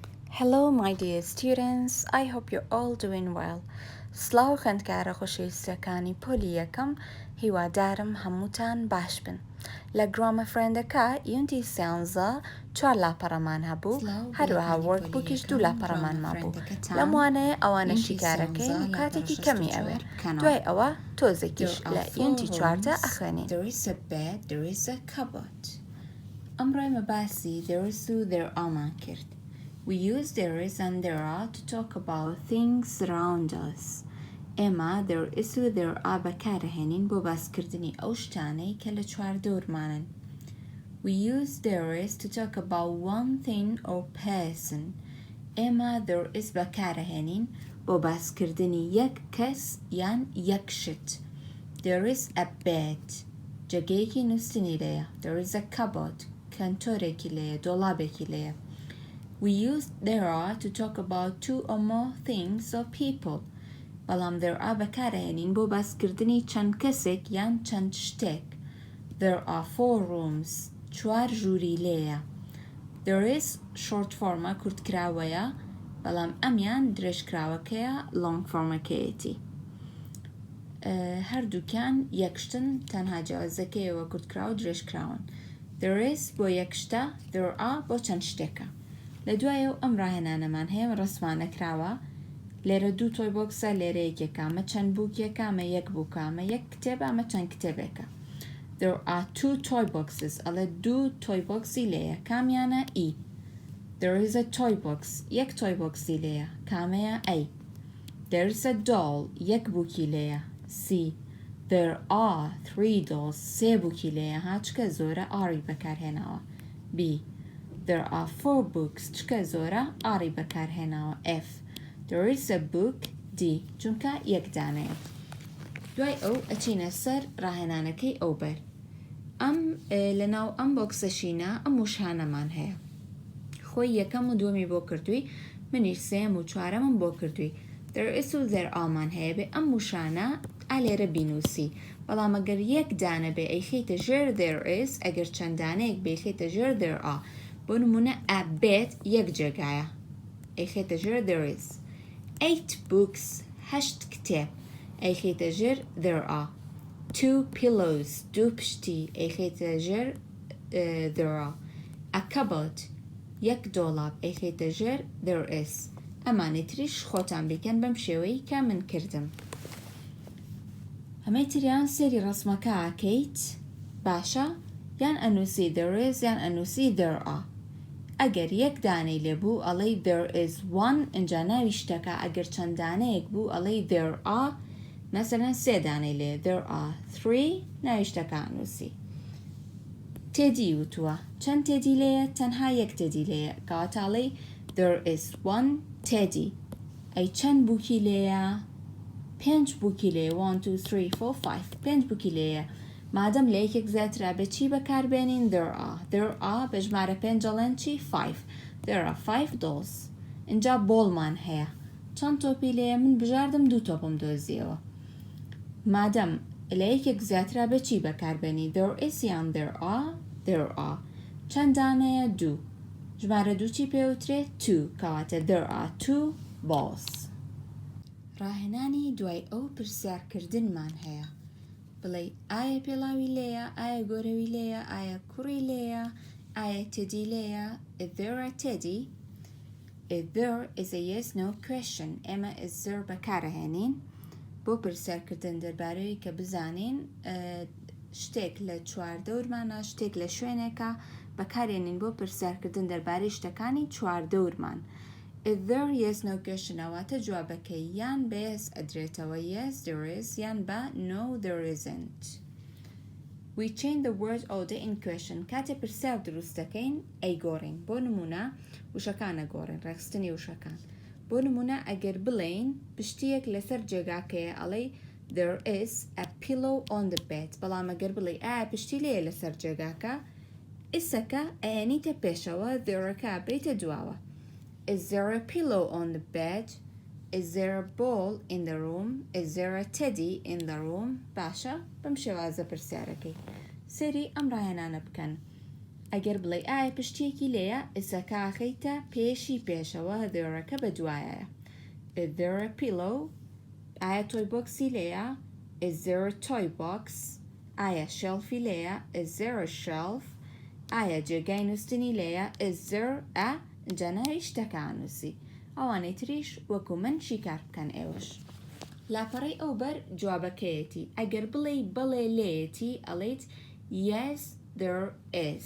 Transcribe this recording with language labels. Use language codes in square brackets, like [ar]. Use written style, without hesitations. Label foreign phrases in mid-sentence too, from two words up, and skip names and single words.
[en] Hello my dear students, I hope you're all doing well. [ckb] سلااو خوێندکارە خۆشەویستەکانی پۆلی یەکەم هیوادارم هەمووتان باش بن. لە گرامە فرێندەکە یونتی 13 چوار لاپەڕەمان هەبوو، هەروەها وەرکبووکیش 2 لاپەڕەمان مابوو. لەموانەیە ئەوانە شیکارەکەین و کاتێکی کەمی ئەوێت. دوای ئەوە تۆزێکیش لە یونتی 14 ئەخوێنین. [en] There is a bed, there is a cupboard. [ckb] ئەمڕۆ مەباسی [en] there is [ckb] و [en] there are [ckb] کرد. [en] We use there is and there are to talk about things around us. [ckb] ئێمە [en] there is [ckb] و [en] there are [ckb] بەکارەهێنین بۆ باسکردنی ئەو شتانەی کە لە چواردەورمانن. [en] We use there is to talk about one thing or person. [ckb] ئێمە [en] there is [ckb] بەکارەهێنین بۆ باسکردنی یەک کەس یان یەک شت. [en] There is a bed. [ckb] جەگەیەکی نووسنی لێیە. [en] There is a cupboard. [ckb] کەنتۆرێکی لێیە، دۆڵابێکی لێیە. [en] We use there are to talk about two or more things or people. [ckb] بەڵام [en] there are [ckb] بەکارەهێنین بۆ باسکردنی چەند کەسێک یان چەند شتێک. [en] There are 4 rooms. [ckb] چوار ژووری لێیە. [en] There is short forma [ckb] کورتکراوەیە، بەڵام ئەمیان درێژکراوەکەیە [en] long form [ckb] ەکەیەتی. هەردووکیان یەکشتن تەنها جیاوازەکەیەوە کورتکراو درێژکراون. [en] There is [ckb] بۆ یەک شتە، [en] there are [ckb] بۆ چەند شتێکە. لە دوایە و ئەم ڕاهێنانەمان هەیە ڕسمانەکراوە. لێرە 2 تۆی بۆکسە، لێرە یەکێکە، ئەمە چەند بووکێکە، ئەمە یەک بووکە، ئەمە یەک کتێبە، ئەمە چەند کتێبێکە. [en] There are 2 toy boxes. ئەڵێ 2 toy boxی [ckb] لێیە، کامیانە ئی. [en] There is a toy box. یەک toy boxی [ckb] لێیە، کامەیە ئەی. [en] There is a doll. [ckb] یەک بووکی لێیە، سی. [en] There are 3 dolls. [ckb] 3 بووکی لێیە، ها چکە زۆرە ئاری بەکارهێناوە، بی. [en] There are 4 books. [ckb] چکە زۆرە ئاری بەکارهێناوە، [en] F. There is a book, [ckb] D. چونکە یەک دانەیە. دوای ئەو ئەچینە سەر ڕاهێنانەکەی ئەو بەر. لەناو ئەم بۆکسەشینە ئەم وشانەمان هەیە. خۆی یەکەم و دووەمی بۆ کردووی، منیش سێم و چوارەمم بۆ کردووی. [en] There is [ckb] و [en] there are- [ckb] مان هەیە بێ ئەم وشانە ئالێرە بینووسی. بەڵام ئەگەر یەک دانە بێ ئەیخێتە ژێر [en] there is، [ckb] ئەگەر چەند دانەیەک بێ ئەیخێتە ژێر [en] there are. [ckb] بۆ نمونە [en] a bed [ckb] یەک جێگایە، ئەیخێتە ژێر [en] there is. 8 books [ckb] 8 کتێب، ئەیخێتە ژێر [en] there are. 2 pillows [ckb] 2 پشتی، ئەیخێتە ژێر [en] there are. A cupboard [ckb] یەک دۆڵاب، ئەیخێتە ژێر [en] there is. [ckb] ئەمانی تریش خۆتان بیکەن بەم شێوەی کە من کردم. هەمەی تریان سێری ڕسمەکە ئاکەیت، باشە؟ یان ئەنووسی [en] there is [ckb] یان ئەنووسی [en] there are. [ckb] ئەگەر یەک دانەی لێبوو ئەڵێی [en] there is 1 [ckb] ئینجا ناوی شتەکە. ئەگەر چەند دانەیەک بوو ئەڵێی [en] there are، [ckb] مەسەلەن 3 دانەی لێ [en] there are 3 [ckb] ناوی شتەکە ئەنووسی. تێدی وتووە چەند تێدی لێیە؟ تەنها یەک تێدی لێیە، کەواتاڵێی [en] there is 1 [ckb] تێدی. ئەی چەند بووکی لێیە؟ 5 بووکی لێیە، 1 2 3 4 5 5 بووکی لێیە. مادەم لە یەکێک زیاترا بە چی بەکاربێنین؟ [en] there are [ckb] بە ژمارە 5 ئەڵێن چی؟ 5. [en] There are 5 dolls. [ckb] اینجا بۆڵمان هەیە. چەند تۆپی لێیە؟ من بژاردم 2 تۆپم دۆزیەوە. مادەم لە یەکێک زیاترا بە چی بەکاربێنی؟ [en] there is [ckb] یان [en] there are. [ckb] چەند دانەیە؟ 2. ژمارە 2 چی پێوترێت؟ 2. کەواتە [en] there are 2 balls. [ckb] ڕاهێنانی دوای ئەو پرسیارکردنمان هەیە. بڵێ ئایا پێڵاوی لێیە؟ ئایا گۆرەوی لێیە؟ ئایا کوڕی لێیە؟ ئایا تێدی لێیە؟ [en] Is there a teddy? If there is a yes no question. [ckb] ئێمە [en] is there [ckb] بەکارەهێنین بۆ پرسیارکردن دەربارەوەی کە بزانین شتێک لە چواردەورمانە، شتێک لە شوێنێکە، بەکارێنین بۆ پرسیارکردن دەربارەی شتەکانی چواردەورمان. [en] If there yes no question [ckb] ئەواتە جوابەکەی یان بە yes ئەدرێتەوە [en] yes there is [ckb] یان بە [en] no there isn't. We change the word order in question. [ckb] کاتێ پرسیار دروستەکەین ئەیگۆڕین. بۆ نمونە وشەکانە گۆڕین، ڕێخستنی وشەکان. بۆ نمونە ئەگەر بڵێین پشتیەک لەسەر جێگاکەیە ئەڵێ [en] there is a pillow on the bed. [ckb] بەڵام ئەگەر بڵێ ئایا پشتی لێیە لەسەر جێگاکە، ئیسەکە ئەیەنیتە پێشەوە، thereەکە بێتە دواوە. [en] Is there a pillow on the bed? Is there a ball in the room? Is there a teddy in the room? [ckb] باشە؟ بەم شێوازە پرسیارەکەی. سێری ئەم ڕاهێنانە بکەن. ئەگەر بڵێ ئایا پشتێکی لێیە ئسەکاخەیتە پێشی پێشەوە دێڕەکە بە دوایە. [en] Is there a pillow? [ckb] ئایا تۆی بۆکسی لێیە؟ [en] Is there a toy box? [ckb] ئایا شێڵفی لێیە؟ [en] Is there a shelf? [ckb] ئایا جێگای نووسنی لێیە؟ [en] Is there a [ckb] اینجا ناوی شتەکە نووسی. ئەوانەی تریش وەکو من شیکار بکەن ئێوەش. لاپەڕەی ئەو بەر جوابەکەیەتی. ئەگەر بڵێ بەڵێ لێیەتی ئەڵێیت [en] yes there is.